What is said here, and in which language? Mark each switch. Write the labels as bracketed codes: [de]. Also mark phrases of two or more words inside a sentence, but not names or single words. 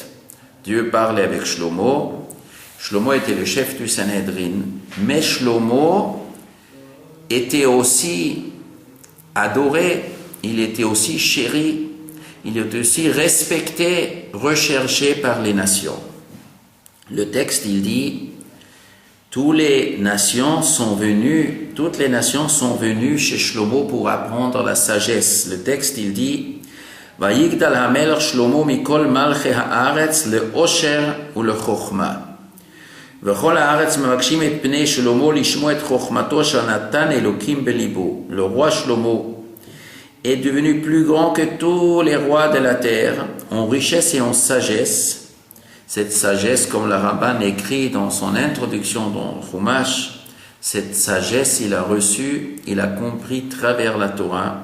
[fr] Dieu parlait avec Shlomo. Shlomo était le chef du Sanhedrin, mais Shlomo était aussi adoré, il était aussi chéri, il était aussi respecté, recherché par les nations. Le texte, il dit, toutes les nations sont venues chez Shlomo pour apprendre la sagesse. Le texte, il dit, [he] ויגדל המלך שלמה מכל מלכי הארץ לעושר ולחכמה. וכל הארץ מבקשים את פני שלמה לשמוע את חוכמתו שנתן אלוקים בליבו. [fr] Le roi Shlomo est devenu plus grand que tous les rois de la terre, en richesse et en sagesse. Cette sagesse, comme le Ramban écrit dans son introduction dans Chumash, cette sagesse, il a reçu, il a compris travers la Torah.